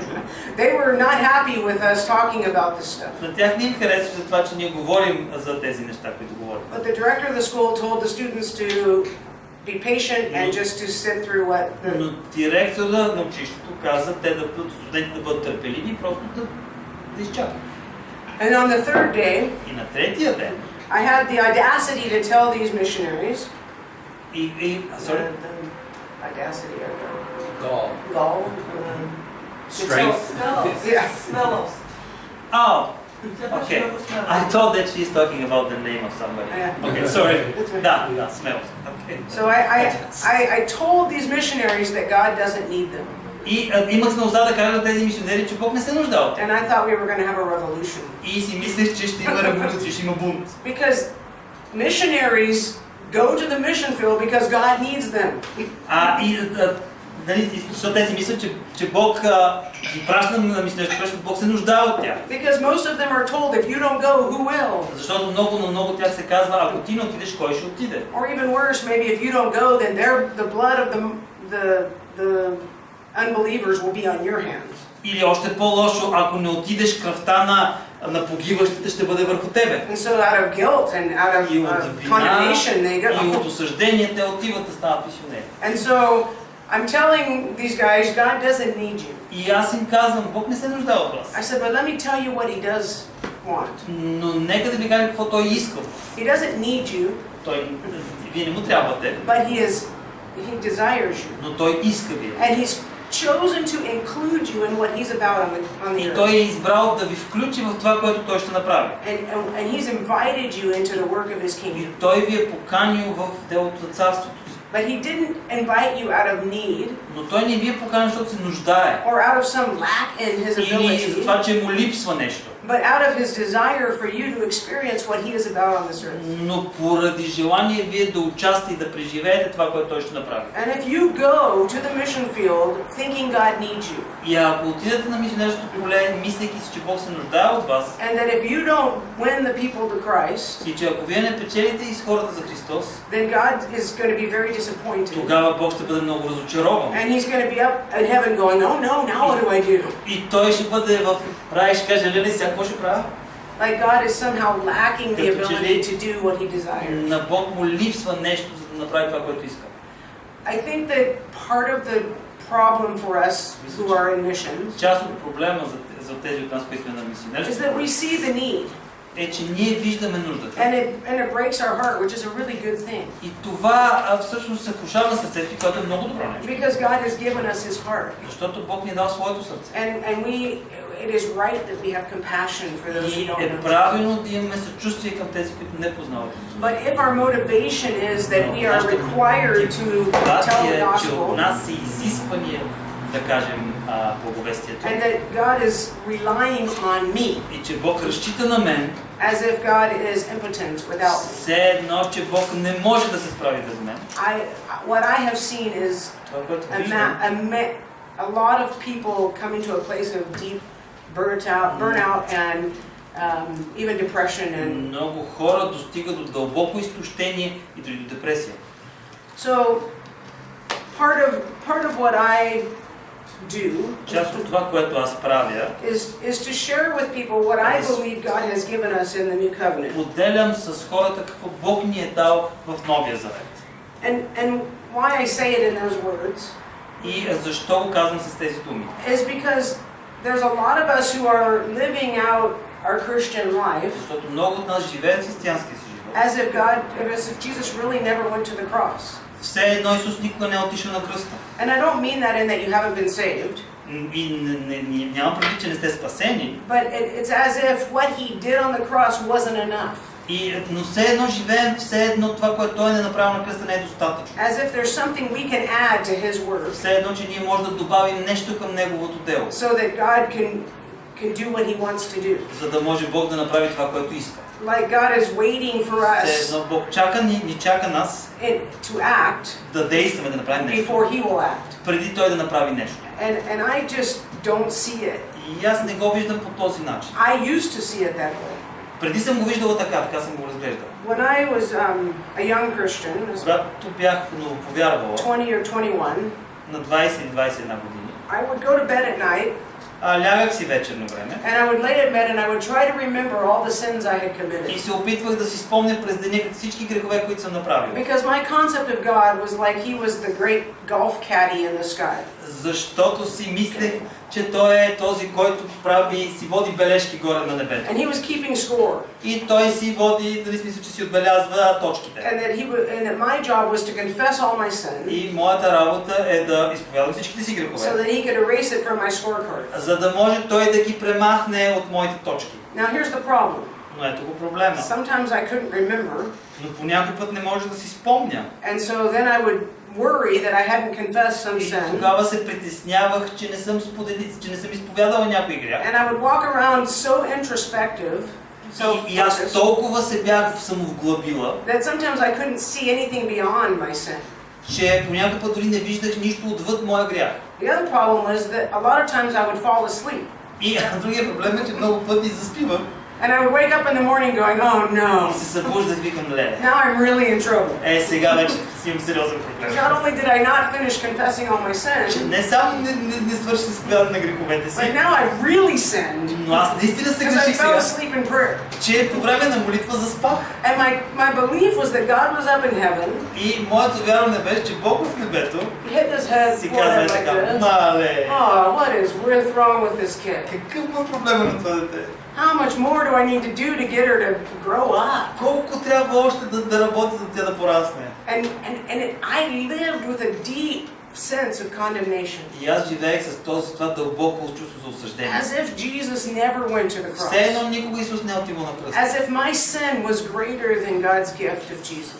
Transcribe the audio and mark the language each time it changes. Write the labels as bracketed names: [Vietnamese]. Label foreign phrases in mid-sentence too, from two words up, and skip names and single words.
[English] They were not happy with us talking about this stuff. [Bulgarian] На тях не им харесва за това, че ние говорим за тези неща, които говорим. [English] But the director of the school told the students to be patient and just to sit through what the... [Bulgarian] Но директора на училището каза студентите да бъдат търпеливи и просто да изчакат. [English] And on the third day, [Bulgarian] и на третия ден, [English] I had the audacity to tell these missionaries. Sorry? Audacity. Gall. Gall. Strength. Smells. Oh. Okay. I thought that she's talking about the name of somebody. Okay, sorry. Da, smells. Okay. So I told these missionaries that God doesn't need them. [Bulgarian] И имах смелостта да кажа на тези мисионери, че Бог не се нуждае от тях. [English] And I thought we were going to have a revolution. [Bulgarian] И си мислех, че ще има революция, ще има бунт. [English] Because missionaries go to the mission field because God needs them. [Bulgarian] Защото те си мислят, че Бог ги праща на мисионерство, защото Бог се нуждае от тях. [English] Because most of them are told, if you don't go, who will? [Bulgarian] Защото много от тях се казва, ако ти не отидеш, кой ще отиде? [English] Or even worse, maybe if you don't go, then the blood of the unbelievers will be on your hands. [Bulgarian] Или още по-лошо, ако не отидеш, кръвта на погиващите ще бъде върху тебе. [English] And so out of guilt and out of condemnation they go. [Bulgarian] И от осъждение те отиват да стават мисионери. [English] And so I'm telling these guys, God doesn't need you. [Bulgarian] И аз им казвам, Бог не се нуждае от вас. [English] I said, but let me tell you what He does want. [Bulgarian] Но нека да ви кажа какво Той иска. [English] He doesn't need you. [Bulgarian] Вие не му трябвате. [English] But He desires you. [Bulgarian] Но Той иска ви. [English] And He's chosen to include you in what He's about on the [Bulgarian] И [English] earth. [Bulgarian] Той е избрал да ви включи в това, което Той ще направи. [English] And He's invited you into the work of His [Bulgarian] И [English] kingdom. [Bulgarian] Той ви е поканил в делото за царството. [English] But He didn't invite you out of need. [Bulgarian] Но Той не ви е поканил, защото се нуждае. [English] Or out of some lack in His [Bulgarian] Или за [English] ability. [Bulgarian] това, че му липсва нещо. [English] but out of his desire for you to experience what he is about on this earth. [Bulgarian] Но поради желание вие да участвате и да преживеете това, което той ще направи. [English] And if you go to the mission field thinking God needs you, [Bulgarian] И ако отидете на мисионерското поле, мислейки си, че Бог се нуждае от вас, [English] and that if you don't win the people to Christ, [Bulgarian] и че ако вие не печелите из хората за Христос, [English] then God is going to be very disappointed. [Bulgarian] тогава Бог ще бъде много разочарован. [English] And he's going to be up in heaven going, oh no, now what do I do? [Bulgarian] И той ще бъде в рай и ще каже, леле, сега какво ще правя? [English] Like God is somehow lacking the ability to do what he desires. [Bulgarian] На Бог му липсва нещо, за да направи това, което иска. [English] I think that part of the problem for us who are in missions [Bulgarian] Част от проблема за тези от нас, които сме на [English] is [Bulgarian] мисионерство, [English] that we see the need. [Bulgarian] е, че ние виждаме нуждата. [English] And it breaks our heart, which is a really good thing. [Bulgarian] И това всъщност съкрушава сърцето, което е много добро нещо. [English] Because God has given us his heart. [Bulgarian] Защото Бог ни е дал своето сърце. [English] And it is right that we have compassion for those who [Bulgarian] И [English] don't [Bulgarian] е [English] know. [Bulgarian] правилно да имаме съчувствие към тези, които не познават Исус. [English] But if our motivation is that we are required to tell the [Bulgarian] Мотивация е, че от [English] gospel, [Bulgarian] нас се изисквания да кажем благовестието. [English] and that God is relying on me, [Bulgarian] И че Бог разчита на мен, [English] as if God is impotent without me. [Bulgarian] все едно, че Бог не може да се справи без мен. [English] What I have seen is [Bulgarian] Това, което виждам, [English] a lot of people coming to a place of deep burnout and even depression and [Bulgarian] много хора достигат до дълбоко изтощение и дори до депресия. [English] so part of what I do [Bulgarian] Част от това, което аз правя, [English] is to share with people what I believe God has given us in the new covenant. [Bulgarian] поделям с хората какво Бог ни е дал в Новия Завет. [English] And why I say it in those words [Bulgarian] И защо го казвам с тези думи? [English] is because there's a lot of us who are living out our Christian life [Bulgarian] Защото много от нас живеят християнския си живот. [English] as if Jesus really never went to the cross. [Bulgarian] Все едно Исус никога не е отишъл на кръста. [English] And I don't mean that in that you haven't been saved, [Bulgarian] И нямам предвид, че не сте спасени. [English] but it's as if what he did on the cross wasn't enough. [Bulgarian] Но все едно живеем, все едно това, което Той не е направил на кръста, не е достатъчно. [English] As if there's something we can add to his word, [Bulgarian] Все едно, че ние можем да добавим нещо към Неговото дело, [English] so that God can do what he wants to do. [Bulgarian] за да може Бог да направи това, което иска. [English] Like God is waiting for [Bulgarian] Все [English] us [Bulgarian] едно Бог ни чака нас [English] to act [Bulgarian] да действаме, да направим нещо, [English] before he will act. [Bulgarian] преди Той да направи нещо. [English] And I just don't see it. [Bulgarian] И аз не го виждам по този начин. [English] I used to see it that way. [Bulgarian] Преди съм го виждала така съм го разглеждал. [English] When I was a young Christian, [Bulgarian] Когато бях новоповярвала, [English] 20 or 21, [Bulgarian] на 20 или 21 години, [English] I would go to bed at night [Bulgarian] лягах си вечерно време [English] and I would lay in bed and I would try to remember all the sins I had [Bulgarian] и [English] committed. [Bulgarian] се опитвах да си спомня през деня всички грехове, които съм направил. [English] Because my concept of God was like he was the great golf caddy in the sky. [Bulgarian] Защото си мислех, че Той е този, който си води бележки горе на небето. [English] And he was keeping score. [Bulgarian] И Той си води, дали смисъл, че си отбелязва точките. [English] And that my job was to confess all my sins, [Bulgarian] И моята работа е да изповядам всичките си [English] so [Bulgarian] грехове, [English] that he could erase it from my scorecard. [Bulgarian] за да може Той да ги премахне от моите точки. [English] Now here's the problem. [Bulgarian] Но ето го проблема. [English] Sometimes I couldn't remember, [Bulgarian] Но по някой път не може да си спомня. [English] and so then I would worry that I hadn't confessed some [Bulgarian] И [English] sin. [Bulgarian] тогава се притеснявах, че не съм изповядала някой грях. [English] And I would walk around so introspective, [Bulgarian] И аз толкова се бях самовглъбила, [English] that sometimes I couldn't see anything beyond my sin. [Bulgarian] че по някой път дори не виждах нищо отвъд моя грях. [English] The other problem was that a lot of times I would fall asleep. [Bulgarian] И другия проблем е, че много пъти заспивах. [English] And I would wake up in the morning going, oh no, [Bulgarian] И се събуждах, викам, леле. [English] now I'm really in trouble. [Bulgarian] Сега вече си имам сериозен проблем. [English] Not only did I not finish confessing all my sins, [Bulgarian] Не само не свърши с изповядане на греховете [English] but [Bulgarian] си, [English] now I've really sinned [Bulgarian] но аз наистина се [English] because I [Bulgarian] греших [English] fell [Bulgarian] сега, [English] asleep in prayer. [Bulgarian] че по време на молитва заспах. [English] And my belief was that God was up in heaven, [Bulgarian] И моето вярване беше, че Бог в небето [English] he hit his head [Bulgarian] си [English] forward [Bulgarian] казва [English] like [Bulgarian] така, [English] this. [Bulgarian] мале, [English] Oh, what is wrong with this kid? [Bulgarian] какъв му проблема на това дете? [English] How much more do I need to do to get her to grow up? [Bulgarian] Колко трябва още да работи, за тя да порасне? [English] And I lived with a deep sense of condemnation. [Bulgarian] И аз живеех с това дълбоко чувство за осъждение. [English] As if Jesus never went to the [Bulgarian] Все [English] cross. [Bulgarian] едно никога Исус не е отивал на кръста. [English] As if my sin was greater than God's gift of Jesus.